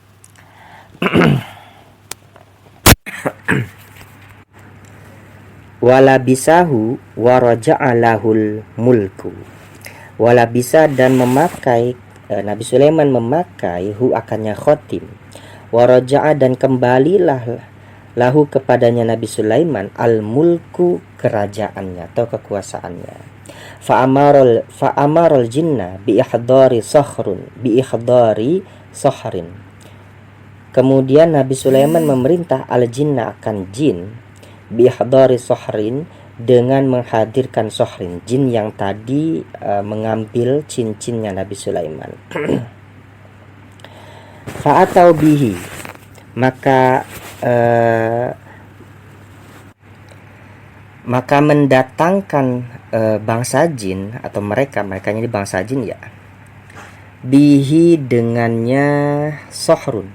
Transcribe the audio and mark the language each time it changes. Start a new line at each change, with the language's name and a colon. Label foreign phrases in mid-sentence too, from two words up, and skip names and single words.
Arabic: ولبسه ورجع له الملك.
Indonesian: Walabisa dan memakai Nabi Sulaiman memakai akannya khotim. Waraja'a dan kembalilah lahu kepadanya Nabi Sulaiman
Arabic: الملك
Indonesian: kerajaannya atau kekuasaannya.
Arabic: فأمر الجن بإحضار صخر.
Indonesian: Kemudian Nabi Sulaiman memerintah
Arabic: الجن
Indonesian: akan jin
Arabic: بإحضار صخر
Indonesian: dengan menghadirkan sahrin, jin yang tadi mengambil cincinnya Nabi Sulaiman.
Arabic: فأتوا به
Indonesian: maka mendatangkan bangsa jin atau mereka ini bangsa jin ya, bihi dengannya Sahrun.